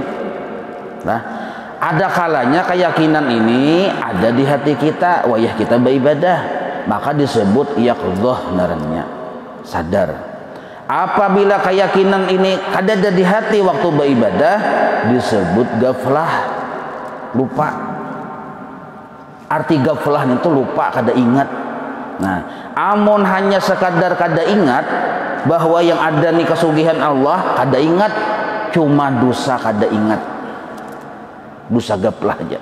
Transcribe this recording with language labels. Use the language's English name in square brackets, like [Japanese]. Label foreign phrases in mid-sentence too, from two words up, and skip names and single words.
[Banjar] Nah ada kalanya keyakinan ini ada di hati kita, wayah kita beribadah, maka disebut yaqdhah naranya, sadar. [Indonesian] Apabila keyakinan ini ada di hati waktu beribadah, disebut gaflah, lupa. [Banjar] Arti gaflah itu lupa, kada ingat. Nah, amun hanya sekadar kada ingat bahwa yang ada nih kesugihan Allah, kada ingat, cuma dosa kada ingat, dosa gaflah aja.